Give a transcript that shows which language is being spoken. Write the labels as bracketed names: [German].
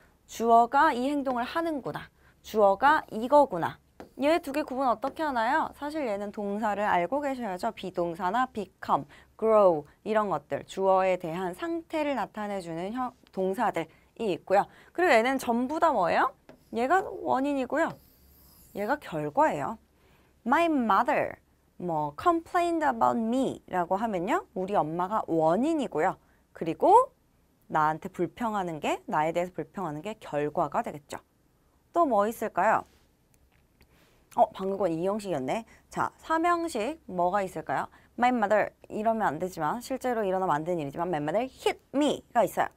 [Korean] 주어가 이 행동을 하는구나. 주어가 이거구나. 얘 두 개 구분 어떻게 하나요? 사실 얘는 동사를 알고 계셔야죠. 비동사나 become, grow 이런 것들 주어에 대한 상태를 나타내주는 동사들이 있고요. 그리고 얘는 전부 다 뭐예요? 얘가 원인이고요. 얘가 결과예요. [English] My mother complained about me [Korean] 라고 하면요. 우리 엄마가 원인이고요. 그리고 나한테 불평하는 게, 나에 대해서 불평하는 게 결과가 되겠죠. 또 뭐 있을까요? 방금 건 이형식이었네. 자, 삼형식 뭐가 있을까요? My mother 이러면 안 되지만 실제로 일어나면 안 되는 일이지만 [English] My mother hit me [Korean] 가 있어요.